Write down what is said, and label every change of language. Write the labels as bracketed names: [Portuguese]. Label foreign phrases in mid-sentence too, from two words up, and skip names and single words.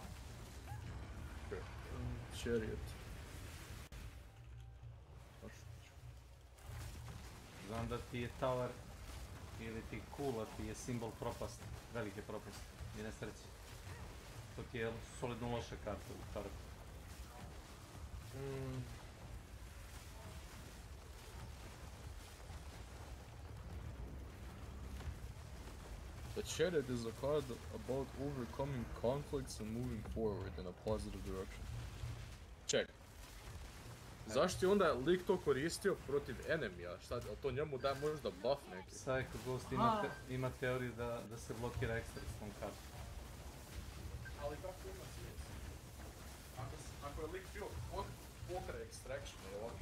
[Serbian] Chariot. Znam da ti je tower ili ti kula ti je simbol propasti, velike propasti i nesreće. To ti je solidno loša karta u tarotu. [English] The chariot is a card about overcoming conflicts and moving forward in a positive direction. [Serbian] Ček. Zašto je onda lik to koristio protiv enemija? Šta, to njemu daje možda buff neki? Psycho Ghost ima teoriju da se blokira ekstra s tom kartom. Ali kako ima smisla? Ako je lik bio pokre extraction ili ovakve